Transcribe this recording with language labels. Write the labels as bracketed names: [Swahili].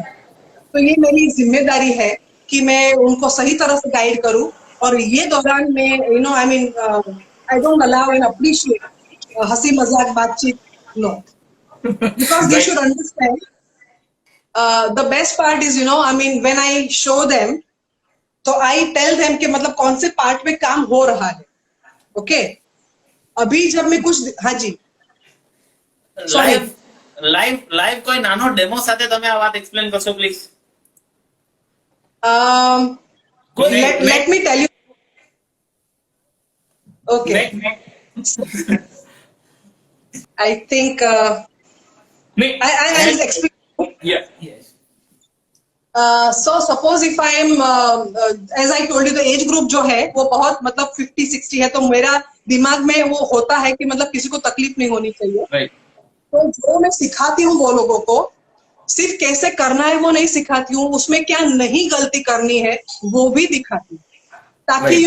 [Hindi] तो ये मेरी जिम्मेदारी है कि मैं उनको सही तरह से गाइड करूं और ये दौरान में [English] I mean I don't allow and appreciate [Hindi] हंसी मजाक बातचीत, no, because दे [English] Right. Should understand the best part is I mean when I show them तो I tell them [Hindi] कि मतलब कौन से पार्ट में काम हो रहा है. ओके, अभी जब मैं कुछ हाँ जी Sorry. [Gujarati] લાઈવ કોઈ નાનો ડેમો સાથે તમે આ વાત એક્સપ્લેન કરશો please. [English] let me tell you. Okay, I think I'll explain. yeah So suppose if I am as I told you the age group [Hindi] जो है वो बहुत मतलब 50-60 है, तो मेरा दिमाग में वो होता है कि मतलब किसी को तकलीफ नहीं होनी चाहिए. [English] right [Hindi] तो जो मैं सिखाती हूँ वो लोगों को सिर्फ कैसे करना है वो नहीं सिखाती हूँ, उसमें क्या नहीं गलती करनी है वो भी दिखाती हूँ ताकि